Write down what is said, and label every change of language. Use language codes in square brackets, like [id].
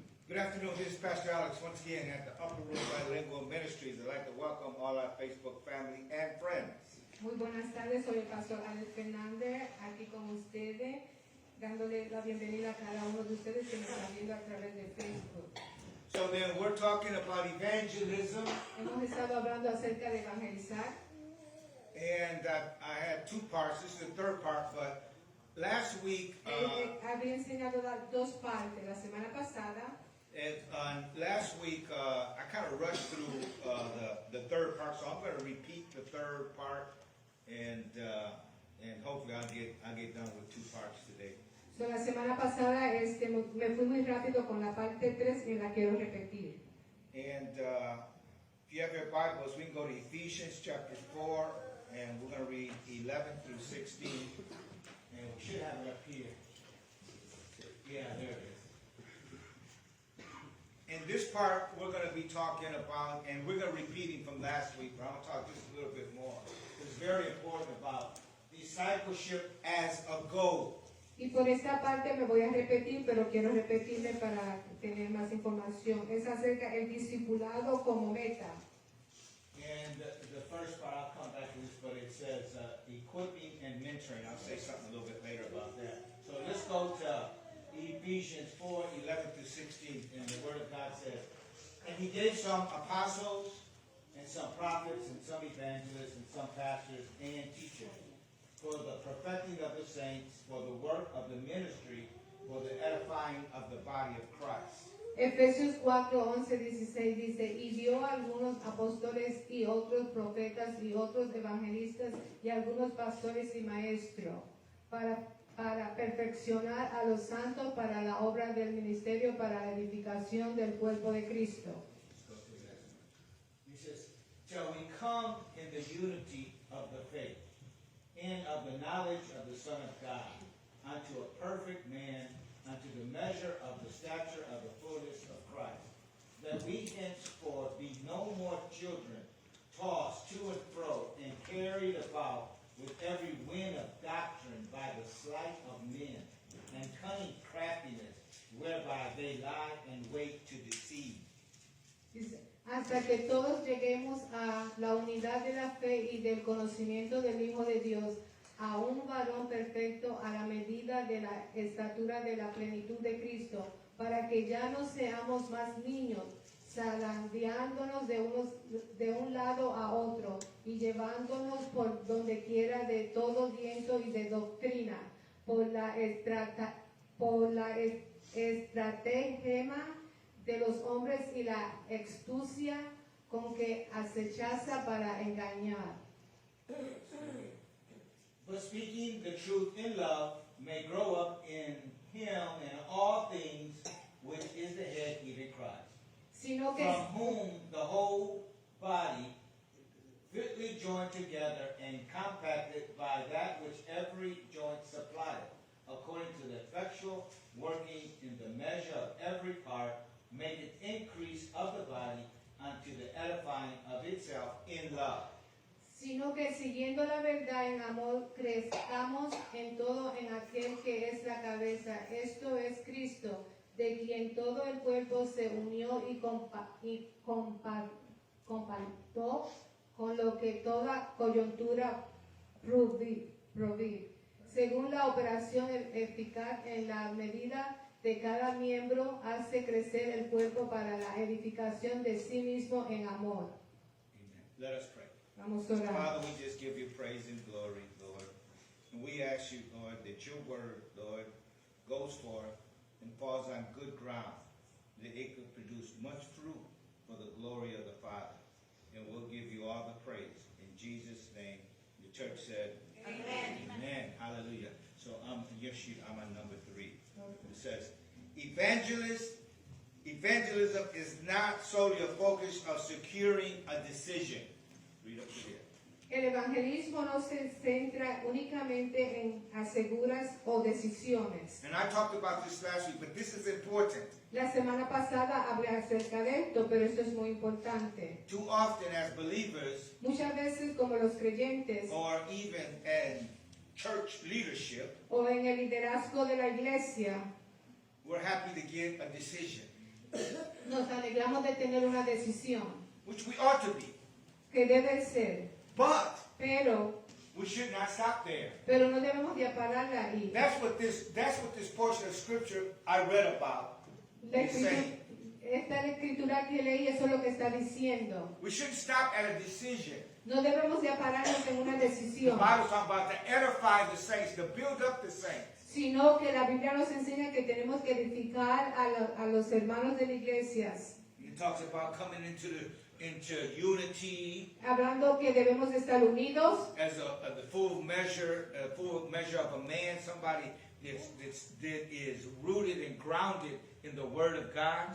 [en] Good afternoon, this is Pastor Alex once again at the Upper Room Bilingual Ministries. I'd like to welcome all our Facebook family and friends. [es] Muy buenas tardes, soy el pastor Alex Fernández, aquí con ustedes, dándole la bienvenida a cada uno de ustedes que nos están viendo a través de Facebook. [en] So then we're talking about evangelism, [es] Hemos estado hablando acerca de evangelizar, [en] and I had two parts. This is the third part, but last week, [es] había enseñado dos partes. La semana pasada, [en] I kind of rushed through the third part, so I'm going to repeat the third part, and hopefully I'll get done with two parts today. [es] so, la semana pasada me fui muy rápido con la parte 3 y la quiero repetir. [en] And if you have your Bibles, we can go to Ephesians chapter 4, and we're going to read 11 through 16. And we should have it up here. Yeah, there it is. In this part, we're going to be talking about, and we're going to repeating from last week, but I'm going to talk just a little bit more. It's very important about discipleship as a goal. [es] Y por esta parte me voy a repetir, pero quiero repetirme para tener más información. Es acerca del discipulado como meta. [en] And the first part, I'll come back to this, but it says equipping and mentoring. I'll say something a little bit later about that. So let's go to Ephesians 4, 11 through 16, and the Word of God says, and he gave some apostles, and some prophets, and some evangelists, and some pastors, and teachers, for the perfecting of the saints, for the work of the ministry, for the edifying of the body of Christ. [es] Efesios 4, 11, 16 dice, y dio a algunos apóstoles y otros profetas y otros evangelistas y algunos pastores y maestros para perfeccionar a los santos para la obra del ministerio, para la edificación del cuerpo de Cristo. [en] He says, till we come in the unity of the faith, and of the knowledge of the Son of God, unto a perfect man, unto the measure of the stature of the fullness of Christ, that we henceforth be no more children, tossed to and fro, and carried about with every wind of doctrine by the sleight of men, and cunning craftiness, whereby they lie in wait to deceive. [es] Dice, hasta que todos lleguemos a la unidad de la fe y del conocimiento del Hijo de Dios, a un varón perfecto a la medida de la estatura de la plenitud de Cristo, para que ya no seamos más niños, zarandeándonos de un lado a otro y llevándonos por donde quiera de todo viento y de doctrina, por la estratagema de los hombres y la astucia con que acechaza para engañar. [en] But speaking the truth in love may grow up in him in all things, which is the head, even Christ, [es] Sino que, [en] from whom the whole body, fitly joined together and compacted by that which every joint supplieth, according to the effectual working in the measure of every part, maketh increase of the body unto the edifying of itself in love. [es] sino que siguiendo la verdad en amor, crezcamos en todo en aquel que es la cabeza, esto es Cristo, de quien todo el cuerpo se unió y compactó con lo que toda coyuntura provee, según la operación eficaz en la medida de cada miembro, hace crecer el cuerpo para la edificación de sí mismo en amor. [en] Amen. Let us pray. [es] Vamos a orar. [en] Father, we just give you praise and glory, Lord. And we ask you, Lord, that your word, Lord, goes forth and falls on good ground, that it could produce much fruit for the glory of the Father. And we'll give you all the praise. In Jesus' name, the church said, Amen. Amen. Hallelujah. So I'm on number 3. It says, evangelism is not solely a focus of securing a decision. Read up to here. [es] El evangelismo no se centra únicamente en aseguras o decisiones. [en] And I talked about this last week, but this is important. [es] La semana pasada hablé acerca de esto, pero esto es muy importante. [en] Too often as believers, [es] Muchas veces como los creyentes [en] or even in church leadership, [es] o en el liderazgo de la iglesia, [en] we're happy to give a decision. [es] Nos alegramos de tener una decisión [en] which we ought to be. [es] que debe ser, [en] But [es] pero [en] we should not stop there. [es] no debemos de pararla ahí. [en] That's what this portion of scripture I read about [es] La [en] is saying. [es] esta escritura que leí, eso es lo que está diciendo. [en] We shouldn't stop at a decision. [es] No debemos de pararnos en una [en] The [es] decisión, [en] Bible's talking about to edify the saints, to build up the saints. [es] sino que la Biblia nos enseña que tenemos que edificar a los hermanos de las iglesias, [en] It talks about coming into unity [es] hablando que debemos de estar unidos [en] as the full measure of a man, somebody that is rooted and grounded in the Word of God.